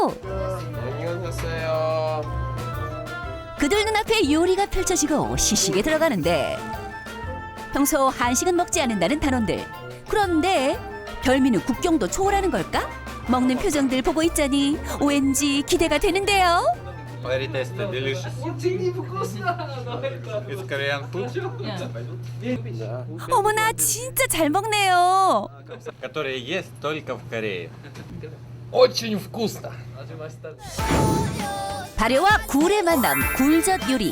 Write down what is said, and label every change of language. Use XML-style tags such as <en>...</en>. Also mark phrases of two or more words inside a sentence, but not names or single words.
<ko>안녕하세요. 그들 눈앞에 요리가 펼쳐지고 시식에 들어가는데 평소 한식은 먹지 않는다는 단원들. 그런데 별미는 국경도 초월하는 걸까? 먹는 표정들 보고 있자니 왠지 기대가 되는데요.</ko> <en>Very tasty, delicious. It's Korean food.</en> <ko>어머나 진짜 잘 먹네요.</ko> <ru>Который есть только в Корее. Очень вкусно.</ru> <ko>발효와 굴의 만남, 굴젓 요리.</ko>